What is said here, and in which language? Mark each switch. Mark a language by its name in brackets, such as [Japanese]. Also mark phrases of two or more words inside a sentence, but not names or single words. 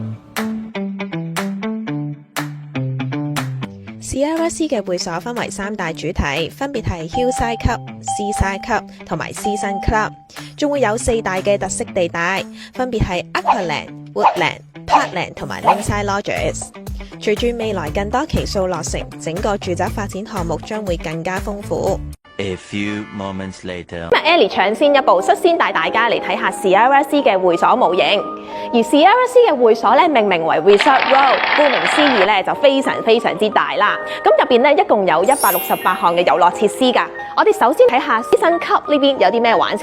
[Cantonese] Sierra Sea 嘅會所分為3大主題，分別係 Hillside Club、Seaside Club 同埋 Season Club， 仲會有4大嘅特色地帶，分別係 Aqualand、Woodland、Parkland 同埋 Lakeside Lodges。隨住未來更多期數落成，整個住宅發展項目將會更加豐富。 [English] A few moments later， [Cantonese] Ellie 搶先一步，率先帶大家嚟睇下 Sierra Sea 嘅會所模型。而 Sierra Sea 嘅會所咧命名為 Resort World，顧名思義咧就非常之大啦。咁入邊咧一共有168項嘅遊樂設施㗎。我哋首先睇下 Season Club 呢邊有啲咩玩先。